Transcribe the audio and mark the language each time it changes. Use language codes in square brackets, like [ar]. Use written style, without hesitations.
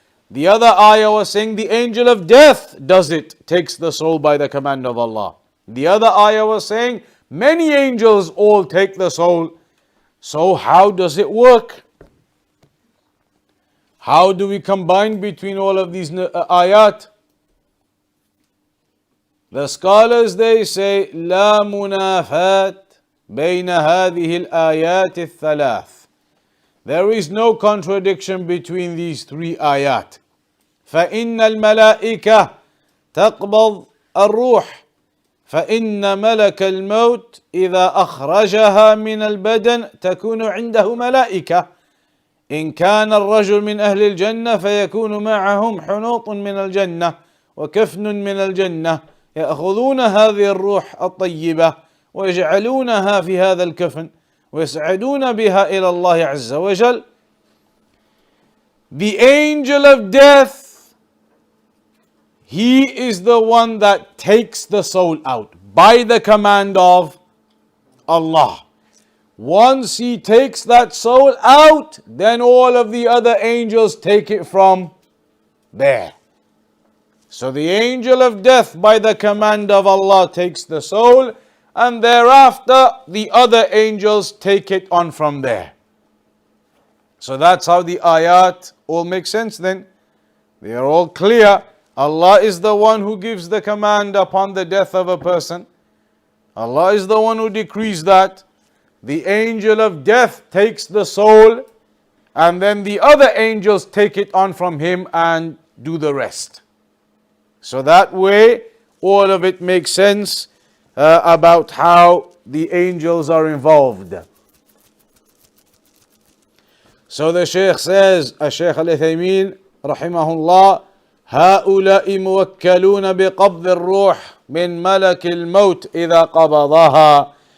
[en] The other ayah was saying the angel of death does it, takes the soul by the command of Allah. The other ayah was saying many angels all take the soul. So how does it work? How do we combine between all of these ayat? The scholars, they say, [ar] لا منافات بين هذه الآيات الثلاث. [en] There is no contradiction between these three ayat. [ar] فإن الملائكة تقبض الروح فإن ملك الموت إذا أخرجها من البدن تكون عنده ملائكة إن كان الرجل من أهل الجنة فيكون معهم حنوط من الجنة وكفن من الجنة يأخذون هذه الروح الطيبة ويجعلونها في هذا الكفن ويسعدون بها إلى الله عز وجل. [en] The angel of death, he is the one that takes the soul out by the command of Allah. Once he takes that soul out, then all of the other angels take it from there. So the angel of death by the command of Allah takes the soul, and thereafter the other angels take it on from there. So that's how the ayat all make sense then. They are all clear. Allah is the one who gives the command upon the death of a person. Allah is the one who decrees that. The angel of death takes the soul, and then the other angels take it on from him and do the rest. So that way, all of it makes sense about how the angels are involved. So the Shaykh says, Shaykh al-Uthaymin, rahimahullah, [ar] هؤلاء موكلون بقبض الروح من ملك الموت إذا قبضها.